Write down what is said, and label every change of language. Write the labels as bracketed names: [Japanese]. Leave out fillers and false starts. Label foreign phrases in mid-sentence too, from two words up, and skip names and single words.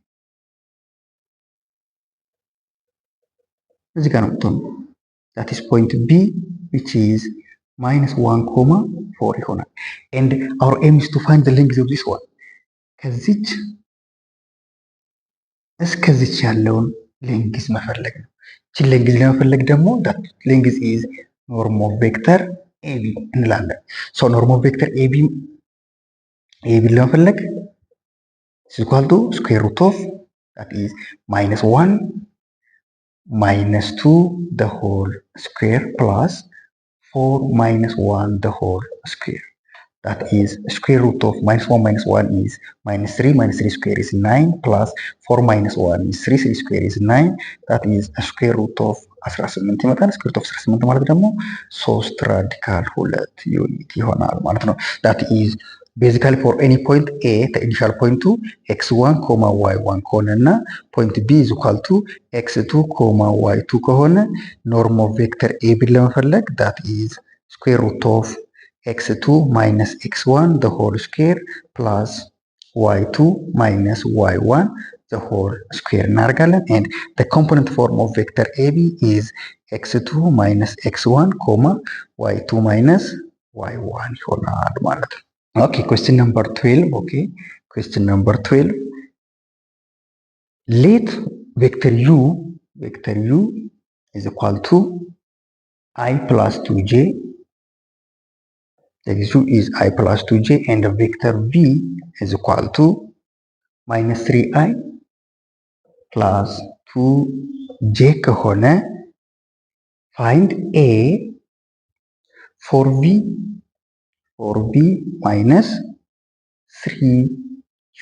[Amharic] እዚህ ጋር ነው የምትሆነው [English] that is point b which is -1,4 ይሆናል and our aim is to find the length of this one [Amharic] ከዚች እስከዚች ያለውን ሌንግዝ መፈለግ ነው። እቺ ሌንግዝ ለመፈለግ ደግሞ [English] that length is norm of vector ab እንላለን so norm of vector ab ለመፈለግ is equal to square root of that is -1 -2 the whole square plus 4 -1 the whole square that is square root of -1 -1 is -3 -3 square is 9 plus 4 -1 is 3 3 square is 9 that is a square root of 18 ይመጣል square root of 18 ማለት ደግሞ 3 radical 2 [Amharic] ዩኒት ይሆናል ማለት [English] ነው that is basically for any point a the initial point to x1, y1 ከሆነና point b is equal to x2, y2 ከሆነ norm of vector ab ለመፈለግ that is square root of x2 minus x1 the whole square plus y2 minus y1 the whole square እናደርጋለን and the component form of vector ab is x2 minus x1 y2 minus y1 [Amharic] ይሆናል ማለት ነው። [English] ኦኬ question number 12 okay question number 12 let vector u is equal to I plus 2j. The u is I plus 2j and the vector v is equal to minus 3i plus 2j ከሆነ find a for v minus 3u.